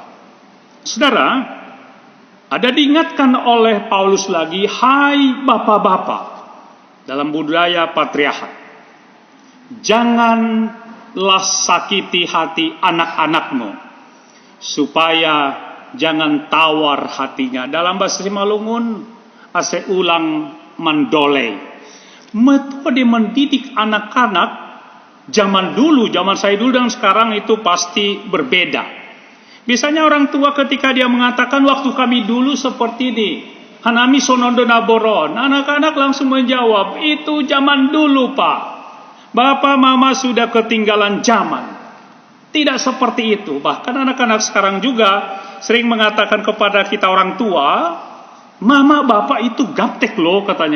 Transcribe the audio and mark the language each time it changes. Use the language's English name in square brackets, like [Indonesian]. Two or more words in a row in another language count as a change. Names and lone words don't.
[Indonesian] Saudara, ada diingatkan oleh Paulus lagi, hai bapak-bapak. Dalam budaya patriarkat, janganlah sakiti hati anak-anakmu, supaya jangan tawar hatinya. Dalam bahasa Simalungun, [Mende (Papua New Guinea)] ase ulang mandolei. [Indonesian] Metode mendidik anak-anak zaman dulu, zaman saya dulu dan sekarang itu pasti berbeda. Biasanya orang tua ketika dia mengatakan waktu kami dulu seperti ini, [Mende (Papua New Guinea)] Hanami sonondo naboron. [Indonesian] Anak-anak langsung menjawab, itu zaman dulu pak. Bapak mama sudah ketinggalan zaman. Tidak seperti itu. Bahkan anak-anak sekarang juga sering mengatakan kepada kita orang tua, mama bapak itu gaptek loh katanya.